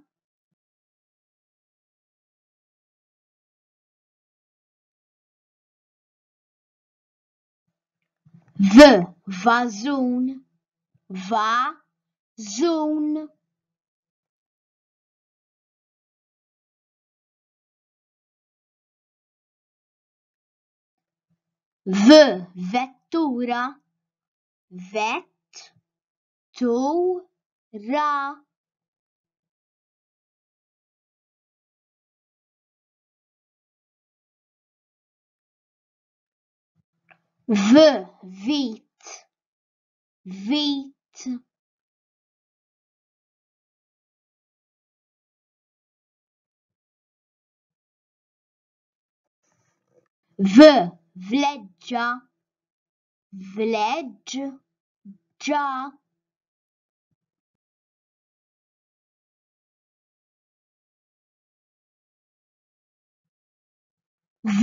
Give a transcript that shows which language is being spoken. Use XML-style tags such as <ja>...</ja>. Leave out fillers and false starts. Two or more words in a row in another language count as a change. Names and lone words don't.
<mt>V. Vazun. Vazun. V. Vettura. Vettura. V. Vit. Vit. V. Vleggia. Vleggia. V.</mt>